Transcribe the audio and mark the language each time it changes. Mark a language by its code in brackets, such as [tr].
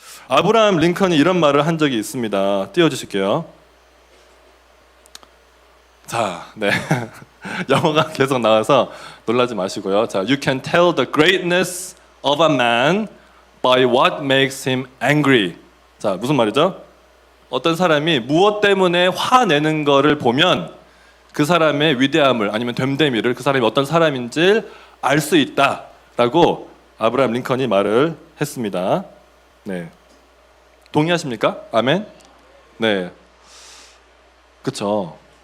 [ko] 아브라함 링컨이 이런 말을 한 적이 있습니다. 띄워주실게요. 자, 네. 영어가 계속 나와서 놀라지 마시고요. [en] 자, You can tell the greatness of a man by what makes him angry. [ko] 자, 무슨 말이죠? 어떤 사람이 무엇 때문에 화내는 거를 보면 그 사람의 위대함을 아니면 됨됨이를 그 사람이 어떤 사람인지 알 수 있다라고 아브라함 링컨이 말을 했습니다. 네. 동의하십니까? 아멘? 네. 그쵸.